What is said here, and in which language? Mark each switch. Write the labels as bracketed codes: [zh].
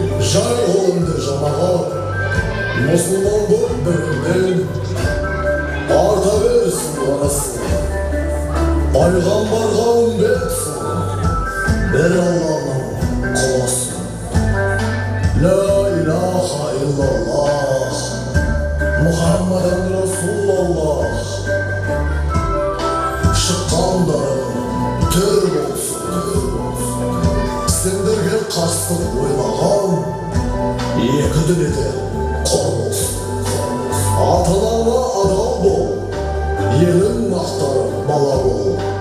[kk] Жай қолымды жамағат, мұсылман болып бірінен, арта берсін орасан, пайғамбарға үмбетсін, бір Алланың құласын. [ar] Ла илаха иллаллах, Мұхаммадан Расулаллах. [kk] Шыққандарың төр болсын, сендерге қастық ойлаған, екі дүниеде қор болсын. Ата-анаңа адал бол, елің мақтар бала бол.